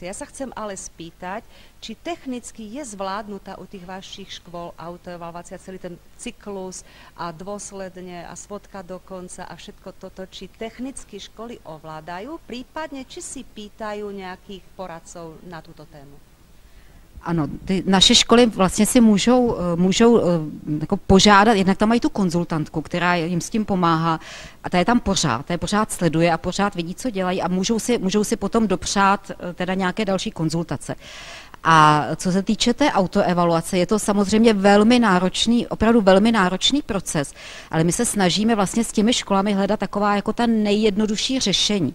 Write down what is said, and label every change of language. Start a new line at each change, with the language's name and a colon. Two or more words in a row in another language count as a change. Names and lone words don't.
Slovak: Ja sa chcem ale spýtať, či technicky je zvládnutá u tých vašich škôl autoevaluácia, celý ten cyklus a dôsledne a svodka dokonca a všetko toto, či technicky školy ovládajú, prípadne či si pýtajú nejakých poradcov na túto tému.
Czech: Ano, ty naše školy vlastně si můžou jako požádat, jednak tam mají tu konzultantku, která jim s tím pomáhá a ta je tam pořád sleduje a pořád vidí, co dělají a můžou si potom dopřát teda nějaké další konzultace. A co se týče té autoevaluace, je to samozřejmě opravdu velmi náročný proces, ale my se snažíme vlastně s těmi školami hledat taková jako ta nejjednodušší řešení.